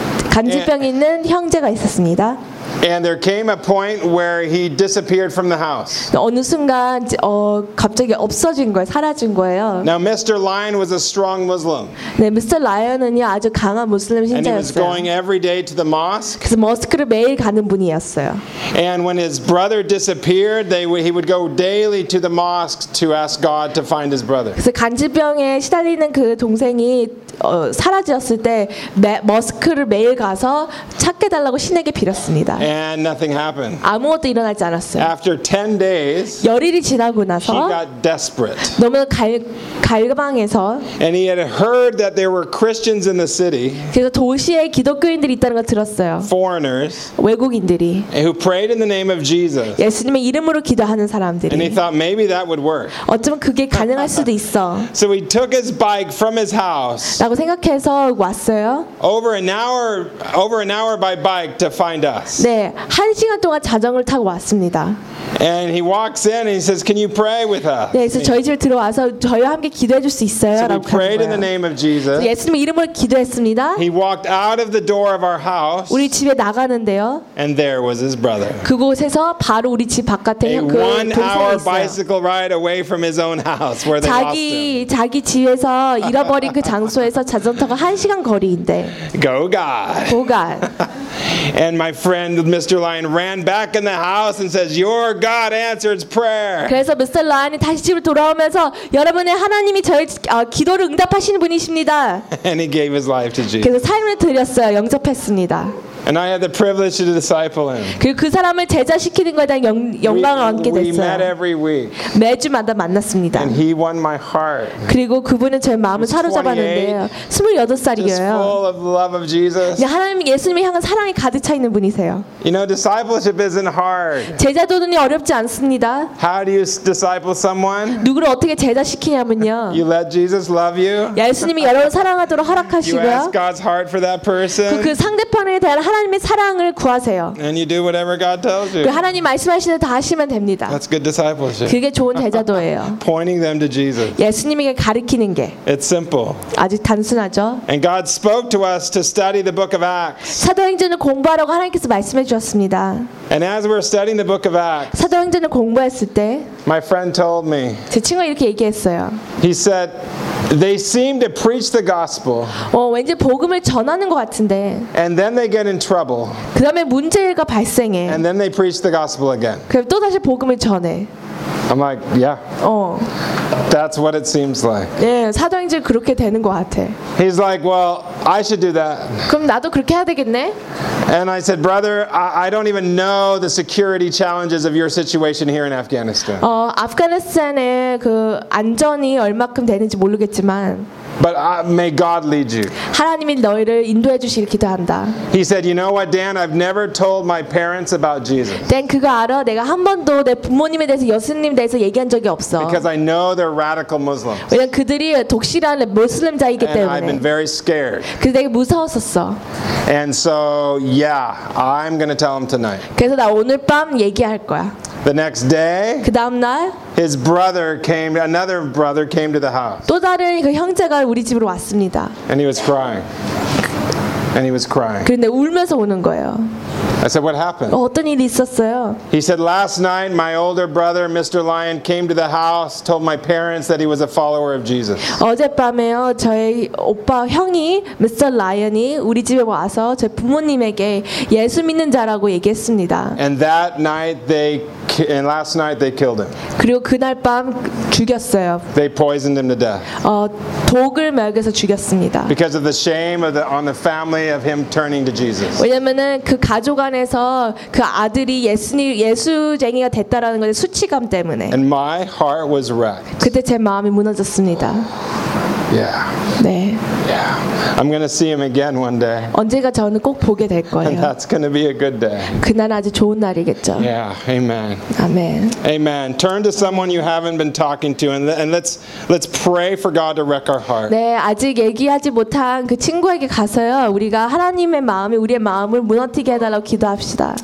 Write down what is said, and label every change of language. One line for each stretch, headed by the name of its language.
Korean: 간질병 있는 형제가 있었습니다.
English: And there came a point where he disappeared from the house.
Korean: 어느 순간 갑자기 없어진 거예요. 사라진 거예요.
English: Now Mr. Lion was a strong Muslim.
Korean: 네, Mr. Lion은요 아주 강한 무슬림 신자였어요.
English: And he was going every day to the mosque.
Korean: 그래서 모스크를 매일 가는 분이었어요.
English: And when his brother disappeared, he would go daily to the mosque to ask God to find his brother.
Korean: 그래서 간질병에 시달리는 그 동생이 사라졌을 때 머스크를 매일 가서 찾게 달라고 신에게 빌었습니다.
English: And nothing happened.
Korean: 아무것도 일어나지 않았어요.
English: After 10 days,
Korean: 열흘이 지나고 나서
English: he got desperate.
Korean: 너무 갈망해서
English: And he had heard that there were Christians in the city.
Korean: 그래서 도시에 기독교인들이 있다는 걸 들었어요.
English: Foreigners.
Korean: 외국인들이.
English: Who prayed in the name of Jesus.
Korean: 예수님의 이름으로 기도하는 사람들이.
English: And he thought maybe that would work.
Korean: 어쩌면 그게 가능할 수도 있어.
English: So he took his bike from his house.
Korean: 라고 생각해서 왔어요.
English: Over an hour by bike to find us.
Korean: 네, 한 시간 동안 자전거를 타고 왔습니다.
English: And he walks in and he says, "Can you pray with us?"
Korean: 네, 그래서 저희 집에 들어와서 저희와 함께 기도해 줄 수 있어요? 라고
English: So we prayed in the name of Jesus.
Korean: 예수님의 이름으로 기도했습니다.
English: He walked out of the door of our house.
Korean: 우리 집에 나가는데요.
English: And there was his brother.
Korean: 그곳에서 바로 우리 집 바깥에 그
English: one-hour bicycle ride away from his own house, where they lost him.
Korean: 자기 집에서 잃어버린 그 장소에서 자전거가 한 시간 거리인데.
English: Go God. Go God. And my friend Mr. Lion ran back in the house and says, "Your God answers prayer."
Korean: 그래서 Mr. Lion이 다시 집으로 돌아오면서 여러분의 하나님이 저희 기도를 응답하시는 분이십니다.
English: And he gave his life to Jesus.
Korean: 그래서 삶을 드렸어요. 영접했습니다.
English: And I had the privilege to disciple him.
Korean: 그 사람을 제자시키는 거에 대한 영광을 얻게 됐어요.
English: We met every week.
Korean: 매주마다 만났습니다.
English: And he won my heart.
Korean: 그리고 그분은 제 마음을 사로잡았는데요. 28살이에요.
English: Just full of love of Jesus.
Korean: 하나님 예수님을 향한 사랑이 가득 차 있는 분이세요.
English: You know, discipleship isn't hard.
Korean: 제자도는 어렵지 않습니다.
English: How do you disciple someone?
Korean: 누구를 어떻게 제자시키냐면요.
English: You let Jesus love you.
Korean: 예수님이 여러분 사랑하도록 허락하시고요.
English: You ask God's heart for that person.
Korean: 그 상대편에 대한 하나님의 사랑을 구하세요.
English: And you do whatever God tells you.
Korean: 하나님 말씀하시는 대로 다 하시면 됩니다.
English: That's good discipleship.
Korean: 그게 좋은 제자도예요.
English: Pointing them to Jesus.
Korean: 예수님에게 가르치는 게.
English: It's simple.
Korean: 아주 단순하죠.
English: And God spoke to us to study the book of Acts.
Korean: 사도행전을 공부하라고 하나님께서 말씀해 주셨습니다.
English: And as we're studying the book of Acts.
Korean: 사도행전을 공부했을 때
English: My friend told me.
Korean: 제 친구가 이렇게 얘기했어요.
English: He said they seem to preach the gospel.
Korean: 왠지 복음을 전하는 것 같은데.
English: And then they get in trouble.
Korean: 그다음에 문제가 발생해.
English: And then they preach the gospel again.
Korean: 그럼 또 다시 복음을 전해.
English: I'm like, yeah. That's what it seems like.
Korean: 예, 사도행전 그렇게 되는 것 같아.
English: He's like, well, I should do that.
Korean: 그럼 나도 그렇게 해야 되겠네?
English: And I said, brother, I don't even know the security challenges of your situation here in Afghanistan.
Korean: 어, 아프가니스탄의 그 안전이 얼마큼 되는지 모르겠지만.
English: But may God lead you.
Korean: 하나님이 너희를 인도해 주시길 기도한다.
English: He said, "You know what, Dan? I've never told my parents about Jesus."
Korean: 댄, 그거 알아? 내가 한 번도 내 부모님에 대해서 예수님 대해서 얘기한 적이 없어.
English: Because I know they're radical Muslims.
Korean: 왜냐면 그들이 독실한 무슬림자이기 때문에.
English: And I've been very scared.
Korean: 그래서 내가 무서웠었어.
English: And so, yeah, I'm going to tell them tonight.
Korean: 그래서 나 오늘 밤 얘기할 거야.
English: The next day,
Korean: 그 다음 날,
English: his brother came. Another brother came to the house.
Korean: 또 다른 그 형제가 우리 집으로 왔습니다.
English: And he was crying. And he was crying.
Korean: 그런데 울면서 오는 거예요.
English: I said, "What happened?"
Korean: 어떤 일이 있었어요?
English: He said, "Last night, my older brother, Mr. Lyon, came to the house, told my parents that he was a follower of Jesus."
Korean: 어젯밤에요, 저희 오빠 형이 Mr. Lyon이 우리 집에 와서 제 부모님에게 예수 믿는 자라고 얘기했습니다.
English: And that night, last night they killed him.
Korean: 그리고 그날 밤 죽였어요.
English: They poisoned him to death.
Korean: 어, 독을 먹여서 죽였습니다.
English: Because of the shame of on the family of him turning to Jesus.
Korean: 왜냐면은 그 가족 안에서 그 아들이 예수쟁이가 됐다라는 것의 수치감 때문에.
English: And my heart was wrecked.
Korean: 그때 제 마음이 무너졌습니다.
English: Yeah.
Korean: 네.
English: Yeah. I'm gonna see him again one day.
Korean: 언젠가 저는 꼭 보게 될 거예요.
English: And that's gonna be a good day.
Korean: 그날 아주 좋은 날이겠죠.
English: Yeah. Amen.
Korean: 아멘.
English: Amen. Turn to someone you haven't been talking to, and let's pray for God to wreck our heart.
Korean: 네, 아직 얘기하지 못한 그 친구에게 가서요. 우리가 하나님의 마음이 우리의 마음을 무너뜨리게 해달라고 기도합시다.